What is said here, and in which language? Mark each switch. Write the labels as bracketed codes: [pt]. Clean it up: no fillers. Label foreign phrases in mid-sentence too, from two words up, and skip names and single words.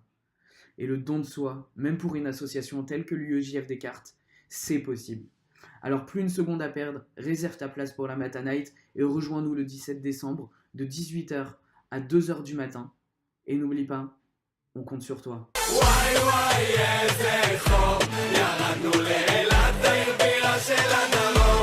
[fr] Et le don de soi, même pour une association telle que l'UEJF Descartes, c'est possible. Alors plus une seconde à perdre, réserve ta place pour la Matana Night et rejoins-nous le 17 décembre de 18h à 2h du matin. Et n'oublie pas, on compte sur toi. [he] וואי וואי איזה חום, ירדנו לאילת העיר בירה של הנמל